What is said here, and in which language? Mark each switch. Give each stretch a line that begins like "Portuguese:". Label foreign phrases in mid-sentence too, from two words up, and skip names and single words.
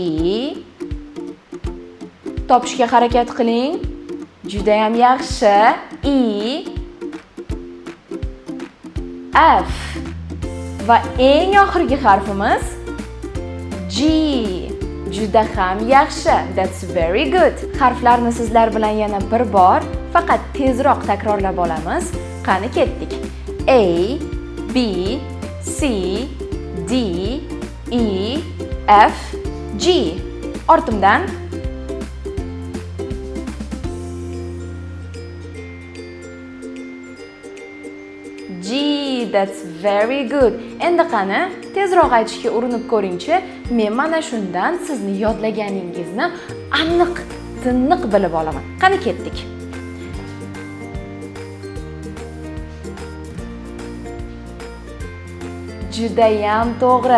Uzbek: Topishga harakat qiling. Juda ham yaxshi. E, F va eng oxirgi harfimiz G. Juda ham yaxshi.
English: That's very good.
Uzbek: Harflarni sizlar bilan yana bir bor, faqat tezroq takrorlab olamiz. Qani ketdik. A, B, C, D, E, F, G. Ortimdan G.
English: That's very good.
Uzbek: Endi qani tezroq aytishga urinib ko'ringchi. Men mana shundan sizni yodlaganingizni aniq, tiniq bilib olaman. Qani ketdik. Juda ham to'g'ri.